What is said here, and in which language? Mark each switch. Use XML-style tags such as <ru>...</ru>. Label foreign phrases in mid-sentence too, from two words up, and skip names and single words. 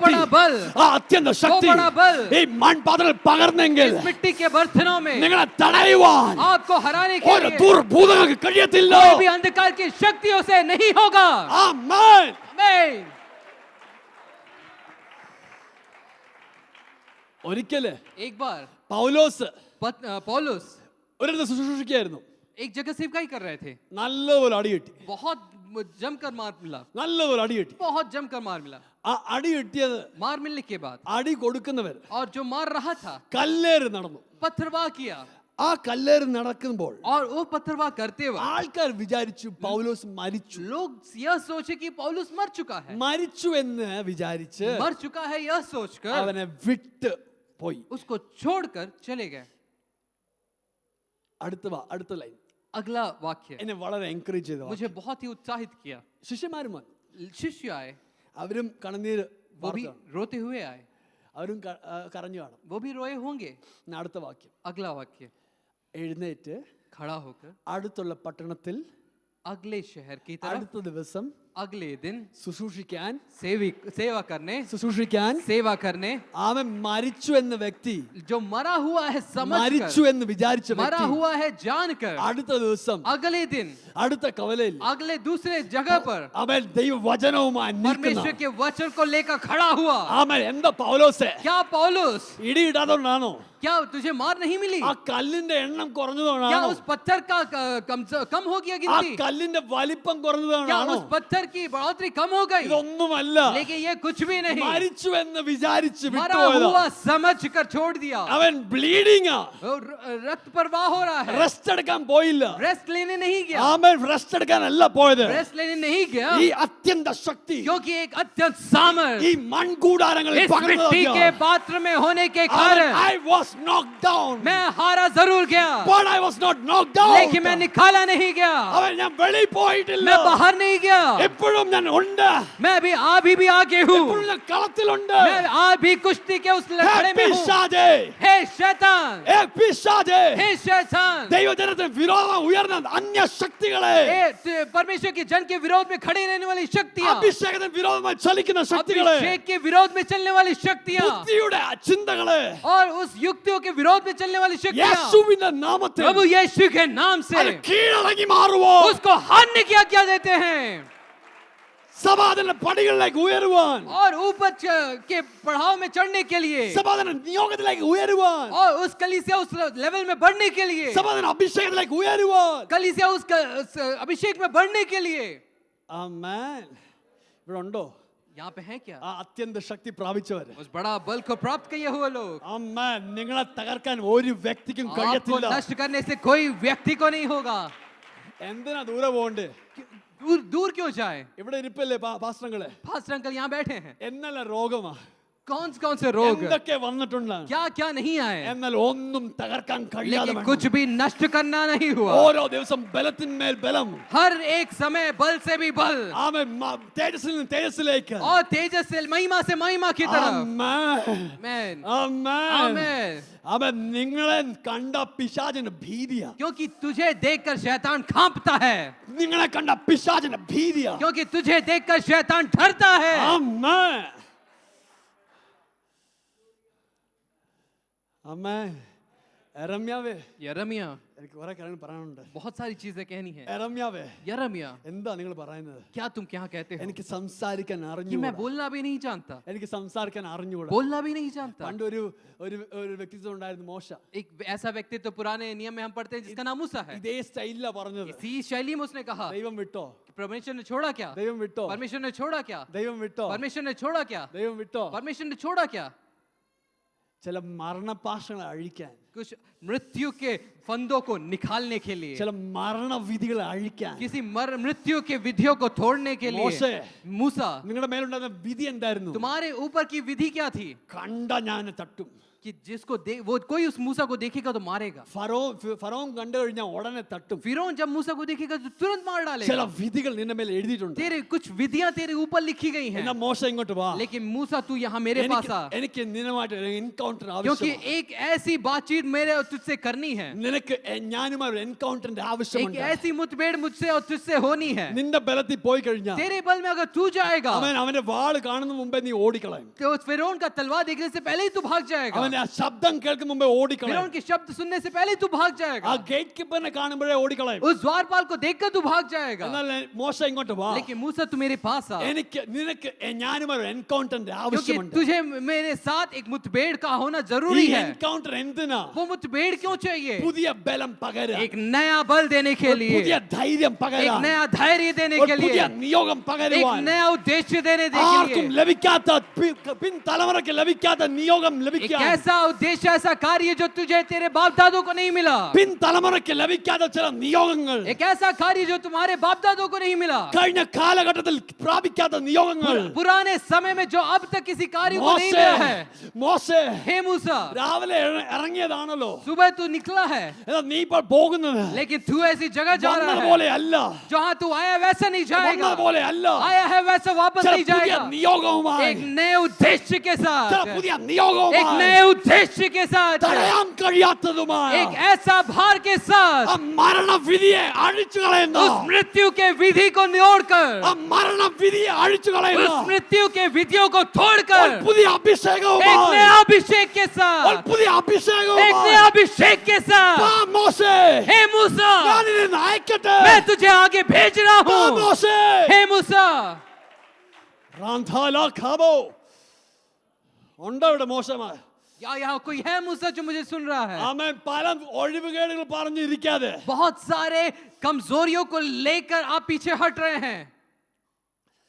<hi>बड़ा बल,</hi> <ml>ആ അത്യന്ത ശക്തി</ml> <hi>बड़ा बल</hi> <ml>ഈ മൺപാത്രത്തിൽ പകർന്നെങ്കിൽ</ml> <hi>इस मिट्टी के बर्तनों में</hi> <ml>നിങ്ങളെ തടയുവാൻ</ml> <hi>आपको हराने के</hi> <ml>ഒരു</ml> <hi>लिए</hi> <ml>ദുർഭൂതങ്ങൾക്ക് കഴിയത്തില്ല.</ml> <hi>कोई भी अंधकार की शक्तियों से नहीं होगा.</hi> <ml>ആമേൻ.</ml> <hi>आमीन.</hi> <ml>ഒരിക്കല്</ml> <hi>एक बार</hi> <ml>പൗലോസ്</ml> <hi>पौलुस</hi> <ml>ഒരിടത്ത് ശുശ്രൂഷിക്കുകയായിരുന്നു.</ml> <hi>एक जगह सेवकाई कर रहे थे,</hi> <ml>നല്ലപോലെ അടി കിട്ടി,</ml> <hi>बहुत जमकर मार मिला,</hi> <ml>നല്ലപോലെ അടി കിട്ടി.</ml> <hi>बहुत जमकर मार मिला.</hi> <ml>ആ അടി കിട്ടിയത്,</ml> <hi>मार मिलने के बाद</hi> <ml>അടി കൊടുക്കുന്നവർ</ml> <hi>और जो मार रहा था</hi> <ml>കല്ലേറ് നടന്നു.</ml> <hi>पत्थरवाह किया,</hi> <ml>ആ കല്ലേറ് നടക്കുമ്പോൾ</ml> <hi>और वो पत्थरवाह करते वक्त</hi> <ml>ആൾക്കാർ വിചാരിച്ചു പൗലോസ് മരിച്ചു.</ml> <hi>लोग यह सोचे कि पौलुस मर चुका है,</hi> <ml>മരിച്ചു എന്ന് വിചാരിച്ച്</ml> <hi>मर चुका है यह सोचकर</hi> <ml>അവനെ വിട്ട് പോയി.</ml> <hi>उसको छोड़कर चले गए.</hi> <ml>അടുത്ത ലൈൻ</ml> <hi>अगला वाक्य</hi> <ml>എന്നെ വളരെ എൻകറേജ് ചെയ്തു.</ml> <hi>मुझे बहुत ही उत्साहित किया.</hi> <ml>ശിഷ്യന്മാരും വന്നു,</ml> <hi>शिष्य आए,</hi> <ml>അവരും കണ്ണുനീര്</ml> <hi>वो भी</hi> <ml>വാർത്തതാണ്.</ml> <hi>रोते हुए आए,</hi> <ml>അവരും കരഞ്ഞു കാണും.</ml> <hi>वो भी रोए होंगे.</hi> <ml>അടുത്ത വാക്യം,</ml> <hi>अगला वाक्य,</hi> <ml>എഴുന്നേറ്റ്</ml> <hi>खड़ा होकर</hi> <ml>അടുത്തുള്ള പട്ടണത്തിൽ</ml> <hi>अगले शहर की तरफ,</hi> <ml>അടുത്ത ദിവസം</ml> <hi>अगले दिन</hi> <ml>ശുശ്രൂഷിക്കാൻ</ml> <hi>सेवा करने, सेवा करने,</hi> <ml>അവൻ മരിച്ചു എന്ന വ്യക്തി,</ml> <hi>जो मरा हुआ है</hi> <ml>മരിച്ചു</ml> <hi>समझकर,</hi> <ml>എന്ന് വിചാരിച്ച</ml> <hi>मरा</hi> <ml>വ്യക്തി</ml> <hi>हुआ है जानकर,</hi> <ml>അടുത്ത ദിവസം</ml> <hi>अगले दिन</hi> <ml>അടുത്ത കവലയിൽ</ml> <hi>अगले दूसरे जगह पर</hi> <ml>അവൻ ദൈവവചനവുമായി നിൽക്കുന്നു.</ml> <hi>परमेश्वर के वचन को लेकर खड़ा हुआ.</hi> <ml>അവൻ എന്താ പൗലോസേ,</ml> <hi>क्या पौलुस,</hi> <ml>ഇടിയിടാത്തോണ്ടാണോ?</ml> <hi>क्या तुझे मार नहीं मिली?</hi> <ml>ആ കല്ലിന്റെ എണ്ണം</ml> <hi>क्या</hi> <ml>കുറഞ്ഞതുകൊണ്ടാണോ?</ml> <hi>उस पत्थर का कम हो गया</hi> <ml>ആ</ml> <hi>गिनती?</hi> <ml>കല്ലിന്റെ വലിപ്പം</ml> <hi>क्या</hi> <ml>കുറഞ്ഞതുകൊണ്ടാണോ?</ml> <hi>उस पत्थर की बढ़ोतरी कम हो गई,</hi> <ml>ഇതൊന്നുമല്ല.</ml> <hi>लेकिन ये कुछ भी नहीं,</hi> <ml>മരിച്ചു എന്ന് വിചാരിച്ച്</ml> <hi>मरा</hi> <ml>വിട്ടുപോയതാ.</ml> <hi>हुआ समझ कर छोड़ दिया।</hi> <ml>അവൻ ബ്ലീഡിംഗ് ആ.</ml> <hi>रक्त प्रवाह हो रहा है,</hi> <ml>റെസ്റ്റ് എടുക്കാൻ പോയില്ല.</ml> <hi>रेस्ट लेने नहीं गया,</hi> <ml>ആമേൻ. റെസ്റ്റ് എടുക്കാനല്ല പോയത്.</ml> <hi>रेस्ट लेने नहीं गया,</hi> <ml>ഈ അത്യന്ത ശക്തി</ml> <hi>क्योंकि एक अत्यंत सामर्थ</hi> <ml>ഈ മൺകൂടാരങ്ങളിൽ</ml> <hi>इस मिट्टी के पात्र में होने के कारण</hi> <en>I was knocked down,</en> <hi>मैं हारा जरूर गया,</hi> <en>but I was not knocked down.</en> <hi>लेकिन मैं निकाला नहीं गया,</hi> <ml>അവൻ ഞാൻ വെളി പോയിട്ടില്ല.</ml> <hi>मैं बाहर नहीं गया,</hi> <ml>ഇപ്പോഴും ഞാൻ ഉണ്ട്.</ml> <hi>मैं अभी भी आगे हूँ,</hi> <ml>ഇപ്പോഴും ഞാൻ കളത്തിലുണ്ട്.</ml> <hi>मैं आज भी कुश्ती के उस लड़ाई में हूँ।</hi> <ml>പിശാചേ,</ml> <hi>हे शैतान,</hi> <ml>പിശാചേ,</ml> <hi>हे शैतान,</hi> <ml>ദൈവജനത്തിന് വിരോധം ഉയർന്ന അന്യ ശക്തികളെ,</ml> <hi>परमेश्वर के जन के विरोध में खड़ी रहने वाली शक्तियाँ,</hi> <ml>അഭിഷേകത്തിന് വിരോധമായി ചലിക്കുന്ന ശക്തികളെ,</ml> <hi>अभिषेक के विरोध में चलने वाली शक्तियाँ</hi> <ml>ബുദ്ധിയുടെ ചിന്തകളെ</ml> <hi>और उस युक्तियों के विरोध में चलने वाली शक्तियाँ</hi> <ml>യേശുവിന്റെ നാമത്തിൽ</ml> <hi>प्रभु यीशु के नाम से</hi> <ml>അത് കീഴടങ്ങി മാറുവോ?</ml> <hi>उसको हारने की आज्ञा देते हैं</hi> <ml>സമാധാന പടികളിലേക്ക് ഉയരുവാൻ,</ml> <hi>और ऊपर के पड़ाव में चढ़ने के लिए</hi> <ml>സമാധാന നിയോഗത്തിലേക്ക് ഉയരുവാൻ,</ml> <hi>और उस कलीसिया उस लेवल में बढ़ने के लिए,</hi> <ml>സമാധാന അഭിഷേകത്തിലേക്ക് ഉയരുവാൻ.</ml> <hi>कलीसिया उस अभिषेक में बढ़ने के लिए।</hi> <ml>ആമേൻ. ഇവിടെ ഉണ്ടോ</ml> <hi>यहाँ पे है क्या</hi> <ml>ആ അത്യന്ത ശക്തി പ്രാപിച്ചവര്?</ml> <hi>उस बड़ा बल को प्राप्त किए हुए लोग?</hi> <ml>ആമേൻ. നിങ്ങളെ തകർക്കാൻ ഒരു വ്യക്തിക്കും</ml> <hi>आपको</hi> <ml>കഴിയത്തില്ല.</ml> <hi>नष्ट करने से कोई व्यक्ति को नहीं होगा।</hi> <ml>എന്തിനാ ദൂരെ പോകണ്ടേ?</ml> <hi>दूर दूर क्यों जाए?</hi> <ml>ഇവിടെ ഇരിപ്പല്ലേ പാസ്റ്ററങ്ങളെ?</ml> <hi>फास्टर अंकल यहाँ बैठे हैं,</hi> <ml>എന്നല്ല രോഗമാ,</ml> <hi>कौन से रोग</hi> <ml>എന്തൊക്കെ വന്നിട്ടുണ്ട്,</ml> <hi>क्या क्या नहीं आए,</hi> <ml>എന്നാൽ ഒന്നും തകർക്കാൻ കഴിയാതെ</ml> <hi>लेकिन कुछ भी नष्ट करना नहीं हुआ।</hi> <ml>ഓരോ ദിവസം ബലത്തിന്മേൽ ബലം,</ml> <hi>हर एक समय बल से भी बल</hi> <ml>ആമേൻ. തേജസ്സിൽ നിന്ന് തേജസ്സിലേക്ക്,</ml> <hi>और तेजस से महिमा की तरफ।</hi> <ml>ആമേൻ.</ml> <hi>आमेन,</hi> <ml>ആമേൻ.</ml> <hi>आमेन।</hi> <ml>അവൻ നിങ്ങളെ കണ്ട പിശാചിന്റെ ഭീതിയാ,</ml> <hi>क्योंकि तुझे देखकर शैतान कांपता है,</hi> <ml>നിങ്ങളെ കണ്ട പിശാചിന്റെ ഭീതിയാ.</ml> <hi>क्योंकि तुझे देखकर शैतान डरता है।</hi> <ml>ആമേൻ. ആമേൻ. യരമ്യാവേ,</ml> <hi>यिर्मयाह,</hi> <ml>എനിക്ക് കുറെ കാര്യങ്ങൾ പറയാനുണ്ട്.</ml> <hi>बहुत सारी चीजें कहनी है।</hi> <ml>യരമ്യാവേ,</ml> <hi>यिर्मयाह,</hi> <ml>എന്താ നിങ്ങൾ പറയുന്നത്?</ml> <hi>क्या तुम क्या कहते हो</hi> <ml>എനിക്ക് സംസാരിക്കാൻ</ml> <hi>कि मैं</hi> <ml>അറിഞ്ഞുകൂടാ.</ml> <hi>बोलना भी नहीं जानता,</hi> <ml>എനിക്ക് സംസാരിക്കാൻ അറിഞ്ഞുകൂടാ.</ml> <hi>बोलना भी नहीं जानता।</hi> <ml>പണ്ട് ഒരു ഒരു വ്യക്തിത്വം ഉണ്ടായിരുന്നു, മോശ.</ml> <hi>एक ऐसा व्यक्ति तो पुराने नियम में हम पढ़ते हैं जिसका नाम मूसा है।</hi> <ml>ഇതേ സ്റ്റൈലിലാ പറഞ്ഞത്.</ml> <hi>इसी शैली में उसने कहा,</hi> <ml>ദൈവം വിട്ടോ,</ml> <hi>परमेश्वर ने छोड़ा क्या,</hi> <ml>ദൈവം വിട്ടോ,</ml> <hi>परमेश्वर ने छोड़ा क्या,</hi> <ml>ദൈവം വിട്ടോ,</ml> <hi>परमेश्वर ने छोड़ा क्या,</hi> <ml>ദൈവം വിട്ടോ.</ml> <hi>परमेश्वर ने छोड़ा क्या।</hi> <ml>ചില മരണപാശങ്ങളെ അഴിക്കാൻ,</ml> <hi>कुछ मृत्यु के फंदों को निकालने के लिए,</hi> <ml>ചില മരണവിധികളെ അഴിക്കാൻ.</ml> <hi>किसी मृत्यु के विधियों को तोड़ने के</hi> <ml>മോശെ,</ml> <hi>लिए। मूसा,</hi> <ml>നിങ്ങളുടെ മേലുണ്ടായിരുന്ന വിധി എന്തായിരുന്നു?</ml> <hi>तुम्हारे ऊपर की विधि क्या थी</hi> <ml>കണ്ട ഞാൻ തട്ടും.</ml> <hi>कि जिसको वो कोई उस मूसा को देखेगा तो मारेगा।</hi> <ml>ഫറോൻ കണ്ടു കഴിഞ്ഞാൽ ഉടനെ തട്ടും.</ml> <hi>फिरौन जब मूसा को देखेगा तो तुरंत मार</hi> <ml>ചില</ml> <hi>डालेगा।</hi> <ml>വിധികൾ നിന്റെ മേൽ എഴുതിയിട്ടുണ്ട്.</ml> <hi>तेरे कुछ विधियां तेरे ऊपर लिखी गई हैं,</hi> <ml>എന്നാ മോശ ഇങ്ങോട്ട് വാ.</ml> <hi>लेकिन मूसा तू यहाँ मेरे पास आ,</hi> <ml>എനിക്ക് നിന്നുമായിട്ട് ഒരു എൻകൗണ്ടർ</ml> <hi>क्योंकि</hi> <ml>ആവശ്യമാണ്.</ml> <hi>एक ऐसी बातचीत मेरे और तुझसे करनी है,</hi> <ml>നിനക്ക് ഞാനുമായി ഒരു എൻകൗണ്ടറിന്റെ</ml> <hi>एक</hi> <ml>ആവശ്യമുണ്ട്.</ml> <hi>ऐसी मुठभेड़ मुझसे और तुझसे होनी है।</hi> <ml>നിന്റെ ബലത്തിൽ പോയി കഴിഞ്ഞാൽ</ml> <hi>तेरे बल में अगर तू जाएगा</hi> <ml>അവന്റെ വാള് കാണുന്ന മുമ്പേ നീ ഓടിക്കളയും.</ml> <hi>तो उस फिरौन का तलवार देखने से पहले ही तू भाग जाएगा,</hi> <ml>അവന്റെ ആ ശബ്ദം കേൾക്കുന്ന മുമ്പേ ഓടിക്കളയും.</ml> <hi>फिरौन के शब्द सुनने से पहले ही तू भाग</hi> <ml>ആ</ml> <hi>जाएगा,</hi> <ml>ഗേറ്റ് കീപ്പറിനെ കാണുമ്പോഴേ ഓടിക്കളയും.</ml> <hi>उस द्वारपाल को देखकर तू भाग जाएगा।</hi> <ml>എന്നാൽ മോശ ഇങ്ങോട്ട് വാ.</ml> <hi>लेकिन मूसा तू मेरे पास आ,</hi> <ml>നിനക്ക് ഞാനുമായി ഒരു എൻകൗണ്ടറിന്റെ</ml> <hi>क्योंकि</hi> <ml>ആവശ്യമുണ്ട്.</ml> <hi>तुझे मेरे साथ एक मुठभेड़ का होना जरूरी</hi> <ml>ഈ</ml> <hi>है।</hi> <ml>എൻകൗണ്ടർ എന്തിനാ?</ml> <hi>वो मुठभेड़ क्यों चाहिए?</hi> <ml>പുതിയ ബലം പകരാൻ,</ml> <hi>एक नया बल देने के</hi> <ml>പുതിയ</ml> <hi>लिए,</hi> <ml>ധൈര്യം</ml> <hi>एक</hi> <ml>പകരാൻ,</ml> <hi>नया धैर्य देने के</hi> <ml>ഒരു പുതിയ</ml> <hi>लिए,</hi> <ml>നിയോഗം</ml> <hi>एक</hi> <ml>പകരുവാൻ,</ml> <hi>नया उद्देश्य देने के</hi> <ml>ആർക്കും</ml> <hi>लिए,</hi> <ml>ലഭിക്കാത്ത പിൻ തലമുറയ്ക്ക് ലഭിക്കാത്ത നിയോഗം</ml> <hi>एक</hi> <ml>ലഭിക്കാൻ,</ml> <hi>ऐसा उद्देश्य, ऐसा कार्य जो तुझे तेरे बाप दादों को नहीं मिला,</hi> <ml>പിൻ തലമുറയ്ക്ക് ലഭിക്കാത്ത ചില നിയോഗങ്ങൾ,</ml> <hi>एक ऐसा कार्य जो तुम्हारे बाप दादों को नहीं मिला,</hi> <ml>കഴിഞ്ഞ കാലഘട്ടത്തിൽ പ്രാപിക്കാത്ത നിയോഗങ്ങൾ.</ml> <hi>पुराने समय में जो अब तक किसी कार्य को नहीं मिला है।</hi> <ml>മോശേ</ml> <hi>हे मूसा,</hi> <ml>രാവിലെ ഇറങ്ങിയതാണല്ലോ,</ml> <hi>सुबह तू निकला है,</hi> <ml>എന്നാൽ നീ ഇപ്പോൾ പോകുന്നത്</ml> <hi>लेकिन तू ऐसी जगह जा रहा है</hi> <ml>പോലെ അല്ല,</ml> <hi>जहाँ तू आया वैसा नहीं जाएगा,</hi> <ml>പോലെ അല്ല,</ml> <hi>आया है वैसा वापस</hi> <ml>ചില</ml> <hi>नहीं</hi> <ml>പുതിയ</ml> <hi>जाएगा।</hi> <ml>നിയോഗവുമായി,</ml> <hi>एक नए उद्देश्य के</hi> <ml>ചില</ml> <hi>साथ,</hi> <ml>പുതിയ</ml> <hi>एक</hi> <ml>നിയോഗവുമായി,</ml> <hi>नए उद्देश्य के साथ,</hi> <ml>തടയാൻ കഴിയാത്തതുമായ</ml> <hi>एक ऐसा भार के साथ,</hi> <ml>ആ മരണവിധിയെ അഴിച്ചു കളയുന്ന,</ml> <hi>उस मृत्यु के विधि को नियोड़कर,</hi> <ml>ആ മരണവിധിയെ അഴിച്ചു കളയുന്ന</ml> <hi>उस मृत्यु के विधियों को</hi> <ml>ഒരു</ml> <hi>तोड़कर,</hi> <ml>പുതിയ</ml> <hi>एक</hi> <ml>അഭിഷേകവുമായി,</ml> <hi>नया अभिषेक के</hi> <ml>ഒരു</ml> <hi>साथ,</hi> <ml>പുതിയ</ml> <hi>एक</hi> <ml>അഭിഷേകവുമായി</ml> <hi>नया अभिषेक के साथ,</hi> <ml>വാ മോശേ,</ml> <hi>हे मूसा,</hi> <ml>ഞാൻ നിന്നെ അയക്കട്ടെ.</ml> <hi>मैं तुझे आगे भेज रहा</hi> <ml>വാ</ml> <hi>हूँ।</hi> <ml>മോശേ.</ml> <hi>हे मूसा,</hi> <ml>റാന്ധാല ഖാബോ. ഉണ്ടോ ഇവിടെ മോശമായ?</ml> <hi>या यहाँ कोई है मूसा जो मुझे सुन रहा है?</hi> <ml>ആമേൻ. പല ഒഴിവുകേടുകൾ പറഞ്ഞിരിക്കാതെ</ml> <hi>बहुत सारे कमजोरियों को लेकर आप पीछे हट रहे हैं,</hi>